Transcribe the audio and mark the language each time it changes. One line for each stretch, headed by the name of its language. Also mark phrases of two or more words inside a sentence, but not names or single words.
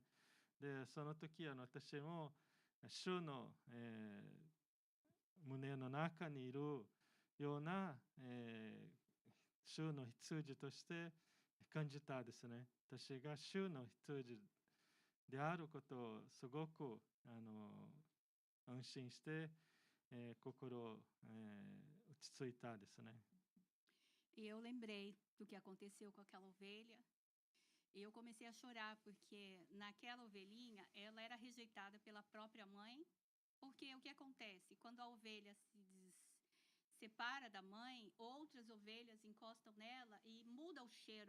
Japanese: で、その時私も主の、胸の中にいるような、主の羊として感じたですね。私が主の羊であることをすごく安心して、心、落ち着いたですね。
Portuguese: E eu lembrei do que aconteceu com aquela ovelha. E eu comecei a chorar porque naquela ovelhinha ela era rejeitada pela própria mãe. Porque o que acontece? Quando a ovelha separa da mãe, outras ovelhas encostam nela e muda o cheiro.